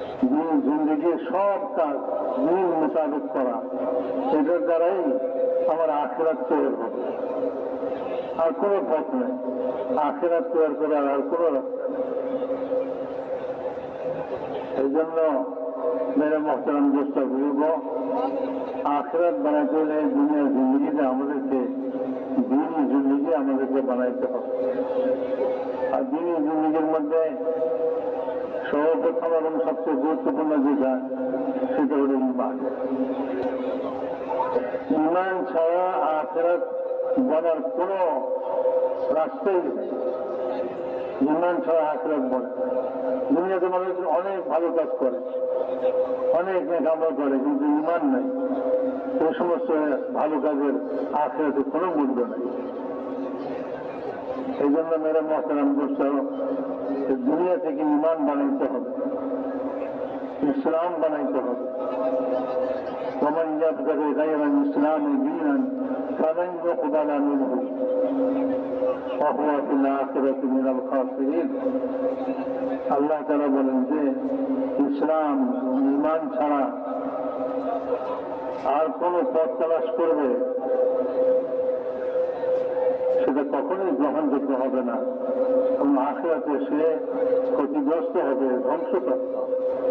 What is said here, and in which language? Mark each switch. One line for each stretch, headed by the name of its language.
Bangla: দিন জিন্দগির সব কাজ দিন মোতাবেক করা, এটার দ্বারাই আমার আখিরাত তৈরি হবে. আর কোনো পথ নেই আখিরাত তৈরি করার, আর কোনো রাস্তা নেই.
Urdu: এই জন্য میرے محترم دوستوں، بزرگوں، آخرت بناتے ہوئے دنیا زندگی سے عمل سے دینی زندگی
Bangla: আমাদেরকে বানাইতে হবে। আর দিনই জিন্দগির মধ্যে সর্বপ্রথম এবং সবচেয়ে গুরুত্বপূর্ণ যেটা সেটা হল ঈমান। ঈমান ছাড়া আখিরাত বলার কোন রাস্তাই নেই। ঈমান ছাড়া আখিরাত বলে। দুনিয়াতে মানুষ অনেক ভালো কাজ করে, অনেক নেকামল করে, কিন্তু ঈমান নাই। এই সমস্ত ভালো কাজের আখিরাতে কোনো মূল্য নেই। এই জন্য মেরা মহতারাম দোস্ত, দুনিয়া থেকে ঈমান বানাইতে হবে, ইসলাম বানাইতে হবে।
Arabic: ومن يبتغي غير الإسلام دينا فلن يقبل منه وهو في الآخرة من الخاسرين।
Bangla: আল্লাহ তাআলা বলেন যে ইসলাম ঈমান ছাড়া আর কোন পথ তালাশ করবে সেটা কখনোই গ্রহণযোগ্য হবে না এবং আখিরাতে সে ক্ষতিগ্রস্ত হবে, ধ্বংসপ্রাপ্ত হবে।